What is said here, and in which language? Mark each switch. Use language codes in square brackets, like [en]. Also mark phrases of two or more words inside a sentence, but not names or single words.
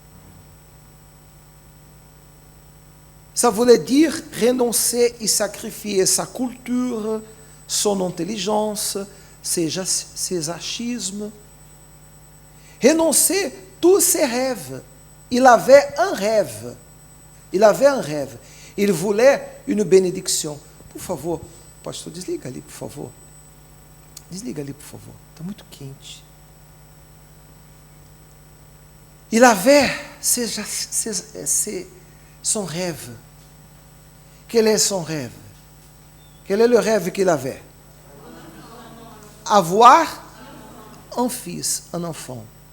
[fr] Ça voulait dire renoncer et sacrifier sa culture, son intelligence, ses achismes. Renoncer tous ses rêves. Il avait un rêve. Il avait un rêve. Il voulait une bénédiction. [pt] Por favor, pastor, desliga ali, por favor. Desliga ali, por favor. Está muito quente. [fr] Il avait son rêve. Quel est son rêve? Quel est le rêve qu'il avait? Avoir un fils, un enfant.